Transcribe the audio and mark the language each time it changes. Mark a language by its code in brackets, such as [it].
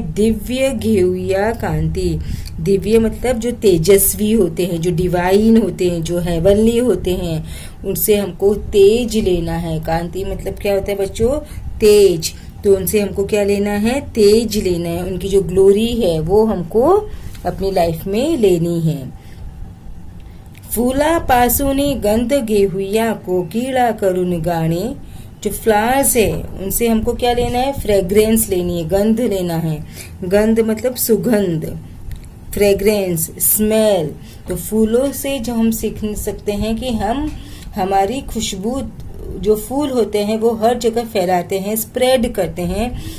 [mr] दिव्य घेऊया कांति। [hi] दिव्य मतलब जो तेजस्वी होते हैं, जो डिवाइन होते हैं, जो हेवनली होते हैं, उनसे हमको तेज लेना है। कांति मतलब क्या होता है बच्चों? तेज। तो उनसे हमको क्या लेना है? तेज लेना है। उनकी जो ग्लोरी है वो हमको अपनी लाइफ में लेनी है। [mr] फुलापासून गंध घेऊया, कोकिळा करून गाणे। [hi] जो फ्लावर्स है उनसे हमको क्या लेना है? फ्रेग्रेंस लेनी है, गंध लेना है। गंध मतलब सुगंध, फ्रेग्रेंस, स्मेल। तो फूलों से जो हम सीख सकते हैं कि हम हमारी खुशबू, जो फूल होते हैं वो हर जगह फैलाते हैं, स्प्रेड करते हैं।